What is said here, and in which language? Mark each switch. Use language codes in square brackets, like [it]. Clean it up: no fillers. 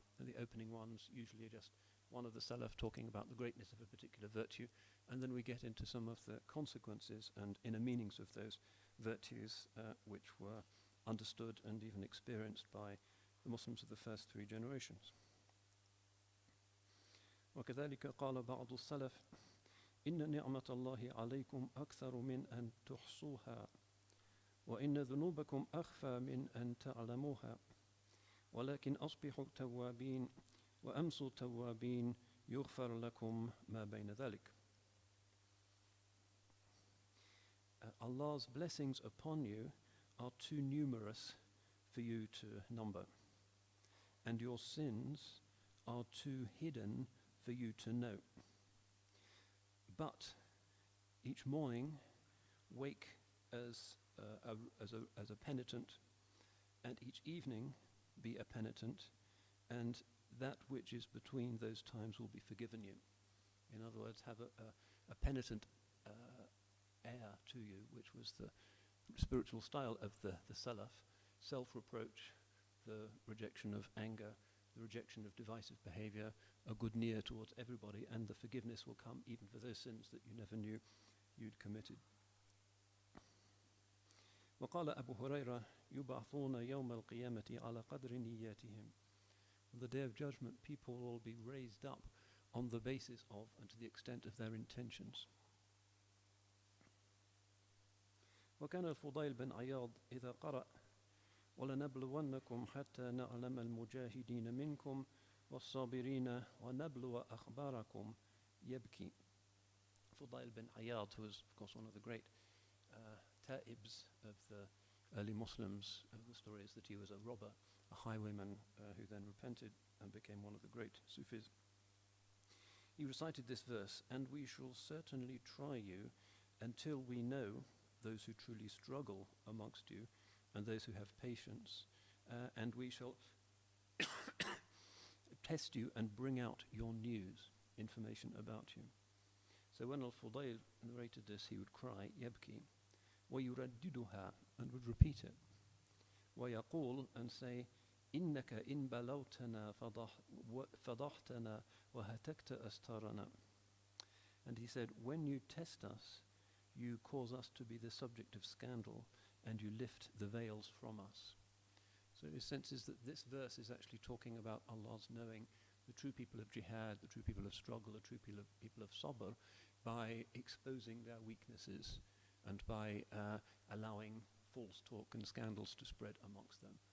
[en] The opening ones usually just one of the Salaf talking about the greatness of a particular virtue, and then we get into some of the consequences and inner meanings of those virtues which were understood and even experienced by the Muslims of the first three generations. [ar] وكذلك قال بعض السلف إن نعمة الله عليكم أكثر من أن تحصوها وإن ذنوبكم أخفى من أن تعلموها ولكن أصبحوا توابين وأمسوا توابين يغفر لكم ما بين ذلك. [en] Allah's blessings upon you are too numerous for you to number, and your sins are too hidden for you to know. But each morning wake as a penitent, and each evening be a penitent, and that which is between those times will be forgiven you. In other words, have a penitent air to you, which was the spiritual style of the Salaf, self-reproach, the rejection of anger, the rejection of divisive behavior, a good niyyah towards everybody, and the forgiveness will come even for those sins that you never knew you'd committed. [ar] وقال أبو هريرة يبعثون يوم القيامة على قدر نياتهم. [en] On the day of judgment, people will be raised up on the basis of and to the extent of their intentions. [ar] وكان الفضيل بن عياض إذا قرأ ولنبلونكم حتى نعلم المجاهدين منكم والصابرين ونبلو أخباركم يبكي. [en] Fudail bin Iyad, who was of course one of the great ta'ibs of the early Muslims. The story is that he was a robber, a highwayman who then repented and became one of the great Sufis. He recited this verse, and we shall certainly try you until we know those who truly struggle amongst you and those who have patience, and we shall test you and bring out your news, information about you. So when Al-Fudayl narrated this, he would cry, [ar] يبكي, ويرددها, [en] and would repeat it. [ar] ويقول, [en] and say, [ar] إنك إن بلوتنا فضحتنا وهتكت أستارنا. [en] And he said, when you test us, you cause us to be the subject of scandal, and you lift the veils from us. So his sense is that this verse is actually talking about Allah's knowing the true people of jihad, the true people of struggle, the true people of sabr, by exposing their weaknesses and by allowing false talk and scandals to spread amongst them.